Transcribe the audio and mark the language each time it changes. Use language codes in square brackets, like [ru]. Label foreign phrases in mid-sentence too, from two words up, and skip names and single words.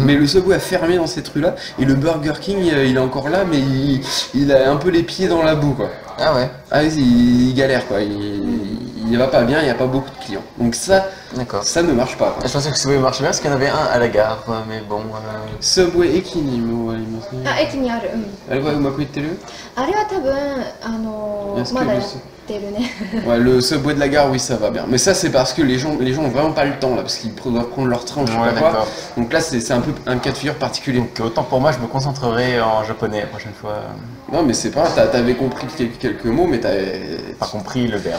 [fr] Mais le Subway a fermé dans cette rue là et le Burger King il est encore là mais il a un peu les pieds dans la boue quoi. Ah ouais, Ah oui, il galère quoi, il va pas bien, il n'y a pas beaucoup de clients. Donc d'accord. ça ne marche pas quoi. Je pensais que Subway marchait bien parce qu'il y en avait un à la gare, mais bon. [ja] Subway Ekiniもありますね。あ、駅にある。うん。あれはうまくいってる？あれは多分 [fr] Est-ce que [ja] まだやっ [fr] le [ja] てるね。 [fr] Ouais, le Subway de la gare, oui, ça va bien. Mais ça, c'est parce que les gens ont vraiment pas le temps là, parce qu'ils doivent prendre leur train, je sais Ouais, pas quoi. d'accord. Donc là, c'est un peu un cas de figure particulier. Donc autant pour moi, je me concentrerai en japonais la prochaine fois. Non, mais c'est pas grave, t'avais compris quelques mots, mais Pas compris le verbe.